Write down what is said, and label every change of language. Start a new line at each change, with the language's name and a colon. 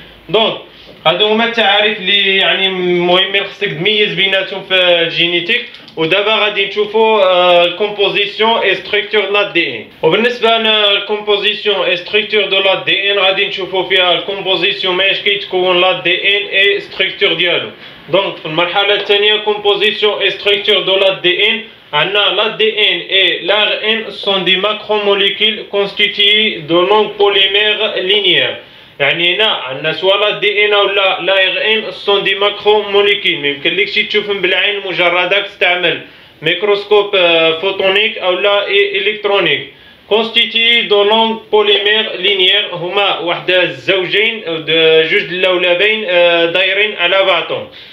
Arabic: دونك هادو هما التعاريف اللي يعني مهمين خصك تميز بيناتهم في الجينيتيك. ودابا غادي نشوفوا الكومبوزيسيون اي ستركتور د l'ADN. وبالنسبه للكومبوزيسيون اي ستركتور دو l'ADN غادي نشوفوا فيها الكومبوزيسيون ماش كيتكون l'ADN اي ستركتور ديالو. دونك في المرحله الثانيه
French: كومبوزيسيون اي ستركتور دو l'ADN، عندنا l'ADN et l'ARN sont des macromolécules constituées de longues polymères linéaires.
Arabic: يعني هنا عندنا سواء l'ADN ولا l'ARN
French: sont des macromolécules،
Arabic: ما يمكنلكش تشوفهم بالعين المجرده، تستعمل ميكروسكوب فوتونيك او لا الكترونيك.
French: constituées de longues polymères linéaires،
Arabic: هما واحد الزوجين جوج اللولبين دايرين على بعضهم.